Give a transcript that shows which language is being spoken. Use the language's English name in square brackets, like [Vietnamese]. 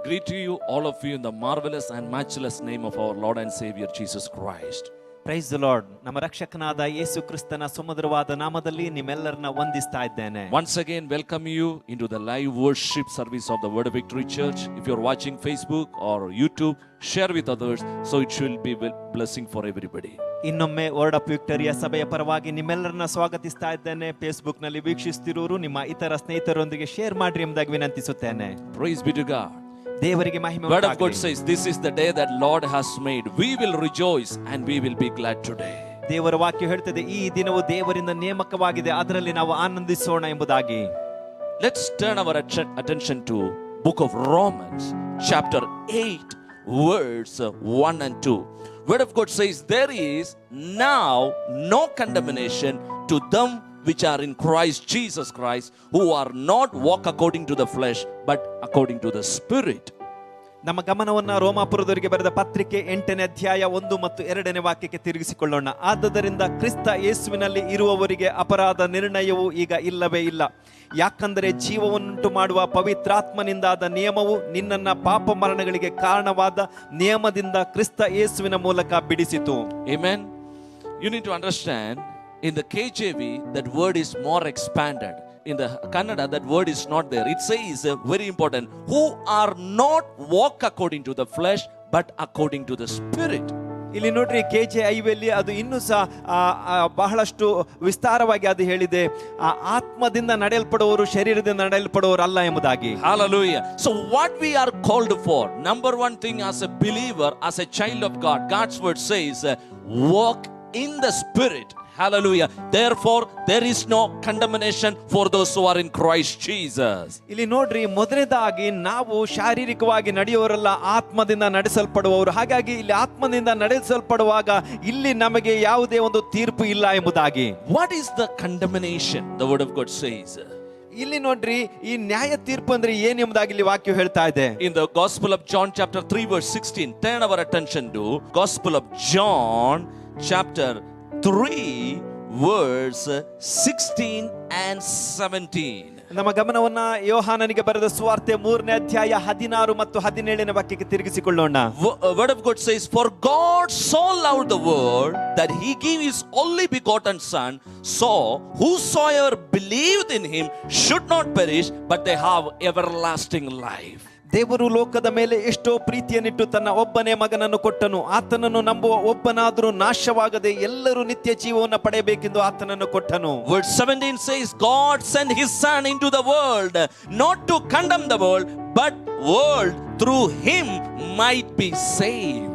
[English] Greet to you, all of you, in the marvelous and matchless name of our Lord and Savior Jesus Christ. Praise the Lord. [Kannada] ನಮ್ಮ ರಕ್ಷಕನಾದ ಯೇಸು ಕ್ರಿಸ್ತನ ಸುಮಧುರವಾದ ನಾಮದಲ್ಲಿ ನಿಮ್ಮೆಲ್ಲರನ್ನ ವಂದಿಸ್ತಾ ಇದ್ದೇನೆ. [English] Once again, welcome you into the live worship service of the Word of Victory Church. If you're watching Facebook or YouTube, share with others, so it will be a blessing for everybody. [Kannada] ಇನ್ನೊಮ್ಮೆ word of ವಿಕ್ಟರಿಯಾ ಸಭೆಯ ಪರವಾಗಿ ನಿಮ್ಮೆಲ್ಲರನ್ನ ಸ್ವಾಗತಿಸ್ತಾ ಇದ್ದೇನೆ. Facebook ನಲ್ಲಿ ವೀಕ್ಷಿಸ್ತಿರೋರು ನಿಮ್ಮ ಇತರ ಸ್ನೇಹಿತರೊಂದಿಗೆ share ಮಾಡ್ರಿ ಎಂಬುದಾಗಿ ವಿನಂತಿಸುತ್ತೇನೆ. [English] Praise be to God. [Kannada] ದೇವರಿಗೆ ಮಹಿಮೆ [English] Word of [Kannada] ಉಂಟಾಗಲಿ. [English] God says, this is the day that Lord has made. We will rejoice and we will be glad today. [Kannada] ದೇವರ ವಾಕ್ಯ ಹೇಳ್ತದೆ, ಈ ದಿನವು ದೇವರಿಂದ ನೇಮಕವಾಗಿದೆ, ಅದರಲ್ಲಿ ನಾವು ಆನಂದಿಸೋಣ ಎಂಬುದಾಗಿ. [English] Let's turn our attention to book of Romans chapter 8 verse 1 and 2. Word of God says, there is now no condemnation to them which are in Christ Jesus Christ, who are not walk according to the flesh but according to the Spirit. [Kannada] ನಮ್ಮ ಗಮನವನ್ನ ರೋಮಾಪುರದವರಿಗೆ ಬರೆದ ಪತ್ರಿಕೆ 8ನೇ ಅಧ್ಯಾಯ 1 ಮತ್ತು 2ನೇ ವಾಕ್ಯಕ್ಕೆ ತಿರುಗಿಸಿಕೊಳ್ಳೋಣ. ಆದುದರಿಂದ ಕ್ರಿಸ್ತ ಯೇಸುವಿನಲ್ಲಿ ಇರುವವರಿಗೆ ಅಪರಾಧ ನಿರ್ಣಯವು ಈಗ ಇಲ್ಲವೇ ಇಲ್ಲ. ಯಾಕಂದರೆ ಜೀವವನ್ನುಂಟು ಮಾಡುವ ಪವಿತ್ರಾತ್ಮನಿಂದಾದ ನಿಯಮವು ನಿನ್ನನ್ನ ಪಾಪ ಮರಣಗಳಿಗೆ ಕಾರಣವಾದ ನಿಯಮದಿಂದ ಕ್ರಿಸ್ತ ಯೇಸುವಿನ ಮೂಲಕ ಬಿಡಿಸಿತು. [English] Amen. You need to understand, in the KJV that word is more expanded. In the Kannada that word is not there. It says very important, who are not walk according to the flesh but according to the Spirit. [Kannada] ಇಲ್ಲಿ ನೋಡ್ರಿ, KJIಯಲ್ಲಿ ಅದು ಇನ್ನೂ ಸಹ ಬಹಳಷ್ಟು ವಿಸ್ತಾರವಾಗಿ ಅದು ಹೇಳಿದೆ, ಆತ್ಮದಿಂದ ನಡೆಯಲ್ಪಡುವವರು ಶರೀರದಿಂದ ನಡೆಯಲ್ಪಡುವವರು ಅಲ್ಲ ಎಂಬುದಾಗಿ. [English] Hallelujah. So what we are called for, number one thing, as a believer, as a child of God, God's word says, walk in the Spirit. Hallelujah. Therefore there is no condemnation for those who are in Christ Jesus. [Kannada] ಇಲ್ಲಿ ನೋಡ್ರಿ, ಮೊದಲನೇದಾಗಿ ನಾವು ಶಾರೀರಿಕವಾಗಿ ನಡೆಯುವವರಲ್ಲ, ಆತ್ಮದಿಂದ ನಡೆಸಲ್ಪಡುವವರು. ಹಾಗಾಗಿ ಇಲ್ಲಿ ಆತ್ಮದಿಂದ ನಡೆಸಲ್ಪಡುವಾಗ ಇಲ್ಲಿ ನಮಗೆ ಯಾವುದೇ ಒಂದು ತೀರ್ಪು ಇಲ್ಲ ಎಂಬುದಾಗಿ. [English] What is the condemnation? The word of God says, [Kannada] ಇಲ್ಲಿ ನೋಡ್ರಿ, ಈ ನ್ಯಾಯ ತೀರ್ಪು ಅಂದ್ರೆ ಏನು ಎಂಬುದಾಗಿ ಇಲ್ಲಿ ವಾಕ್ಯ ಹೇಳ್ತಾ ಇದೆ. [English] In the Gospel of John chapter 3 verse 16, turn our attention to Gospel of John chapter 3 verse 16 and 17. [Kannada] ನಮ್ಮ ಗಮನವನ್ನ ಯೋಹಾನನಿಗೆ ಬರೆದ ಸುವಾರ್ತೆ 3ನೇ ಅಧ್ಯಾಯ 16 ಮತ್ತು 17ನೇ ವಾಕ್ಯಕ್ಕೆ ತಿರುಗಿಸಿಕೊಳ್ಳೋಣ. [English] Word of God says, for God so loved the world that he gave his only begotten son, so whosoever believed in him should not perish but they have everlasting life. [Kannada] ದೇವರು ಲೋಕದ ಮೇಲೆ ಎಷ್ಟೋ ಪ್ರೀತಿಯನ್ನಿಟ್ಟು ತನ್ನ ಒಬ್ಬನೇ ಮಗನನ್ನು ಕೊಟ್ಟನು, ಆತನನ್ನು ನಂಬುವ ಒಬ್ಬನಾದರೂ ನಾಶವಾಗದೆ ಎಲ್ಲರೂ ನಿತ್ಯ ಜೀವವನ್ನು ಪಡೆಯಬೇಕೆಂದು ಆತನನ್ನು ಕೊಟ್ಟನು. [English] Verse 17 says, God sent his son into the world not to condemn the world but world through him might be saved.